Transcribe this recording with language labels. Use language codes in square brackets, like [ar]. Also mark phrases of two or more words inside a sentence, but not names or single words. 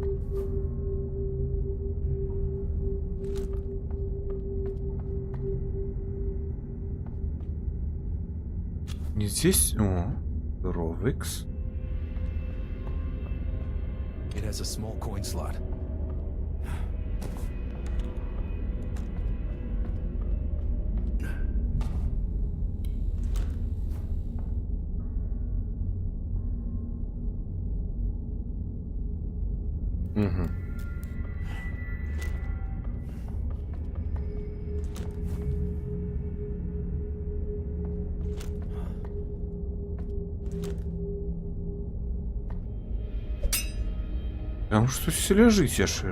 [ru] Не здесь... [be] О, Ровикс. [en] It has a small coin slot. Угу. [be] Там штось ляжыць яшчэ.